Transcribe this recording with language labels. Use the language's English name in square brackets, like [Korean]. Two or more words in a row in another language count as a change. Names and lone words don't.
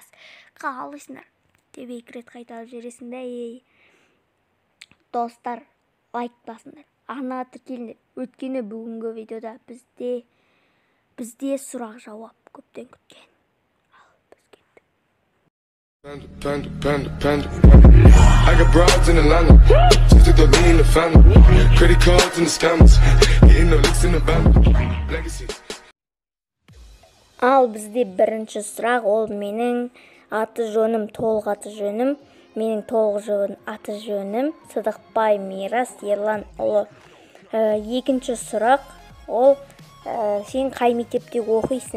[Kazakh] Қалайсыңдар? Деп екі рет қайталап жібересің да, достар, лайк басыңдар. Ана тіркеліңдер. Өткені бүгінгі видеода бізде сұрақ жауап көптен күткен. Ал біз кеттік. [English] I got broads in Atlanta, just to throw me in the family. Credit cards and the scammers, getting no licks in the band. Legacies. [Kazakh] Ал бізде бірінші сұрақ, ол менің толық аты жөнім. Менің толық аты жөнім Сыдықбай Мирас Ерлан ұлы. Екінші сұрақ, ол сен қай мектепте оқисың?